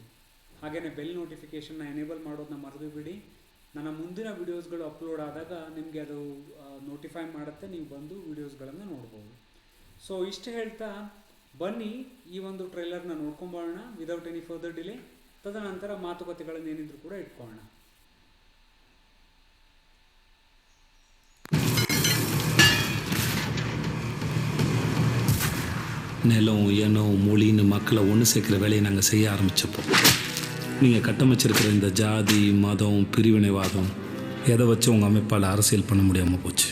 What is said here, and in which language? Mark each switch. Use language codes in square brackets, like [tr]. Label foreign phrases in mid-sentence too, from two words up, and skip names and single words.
[kn] ಹಾಗೆಯೇ [en] bell notification [kn] ಎನೇಬಲ್ ಮಾಡೋದನ್ನ ಮರೆದುಬಿಡಿ. ನನ್ನ ಮುಂದಿನ [en] videos upload [kn] ಆದಾಗ ನಿಮಗೆ ಅದು ನೋಟಿಫೈ ಮಾಡುತ್ತೆ, ನೀವು ಬಂದು ವೀಡಿಯೋಸ್ಗಳನ್ನು ನೋಡ್ಬೋದು. ಸೊ ಇಷ್ಟು ಹೇಳ್ತಾ ಬನ್ನಿ ಈ ಒಂದು ಟ್ರೈಲರ್ನ ನೋಡ್ಕೊಂಬೋಣ [en] without any further delay. [kn] ತದನಂತರ ಮಾತುಕತೆಗಳನ್ನು ಏನಿದ್ರು ಕೂಡ ಇಟ್ಕೊಳ್ಳೋಣ. [ta] நிலம், இனம், மொழின்னு மக்களை ஒன்று சேர்க்குற வேலையை நாங்கள் செய்ய ஆரம்பித்தப்போ, நீங்கள் கட்டமைச்சிருக்கிற இந்த ஜாதி, மதம், பிரிவினைவாதம் எதை வச்சு உங்கள் அமைப்பால் அரசியல் பண்ண முடியாமல் போச்சு.